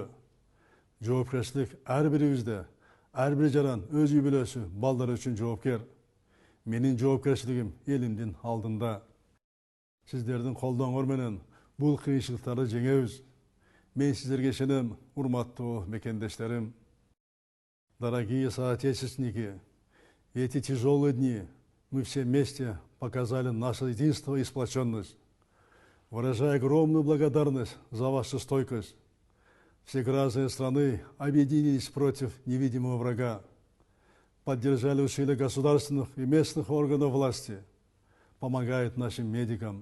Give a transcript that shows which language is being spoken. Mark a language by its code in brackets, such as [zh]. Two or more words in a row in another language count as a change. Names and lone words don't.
[ky] Жоопкерчилик ар бирибизде, ар бир жаран өз үй бүлөсү, балдары үчүн жоопкер. Менин жоопкерчилигим элимдин алдында. Сиздердин колдооңор менен бул кыйынчылыктарды жеңебиз. Мен сиздерге ишенем, урматтуу мекендештерим. [ru] Дорогие соотечественники, в эти тяжелые дни мы все вместе показали наше единство и сплоченность. Выражаю огромную благодарность за вашу стойкость. Все граждане страны объединились против невидимого врага, поддержали усилия государственных и местных органов власти, помогают нашим медикам.